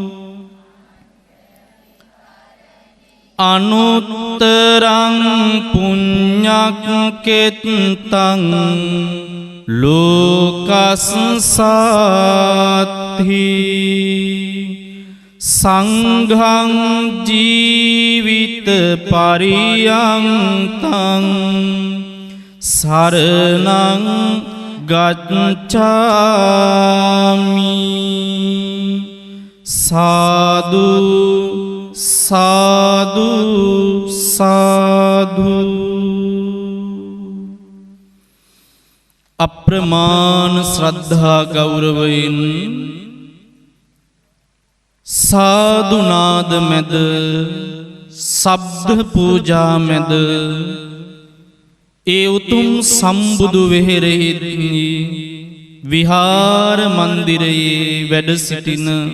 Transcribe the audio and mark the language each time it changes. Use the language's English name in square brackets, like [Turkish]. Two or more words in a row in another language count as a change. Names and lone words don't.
[Pali] අනුත්තරං පුඤ්ඤක්කෙත්තං ලෝකස්සාත්ථි සංඝං ජීවිත පරියන්තං සරණං [Sinhala] ගච්ඡාමි සාදු සාදු සාදු අප්‍රමාණ ශ්‍රද්ධා ගෞරවයෙන් සාදු නාද මැද ශබ්ද පූජා මැද ඒ උතුම් සම්බුදු වෙහෙරෙහි විහාර මන්දිරයේ වැඩ සිටින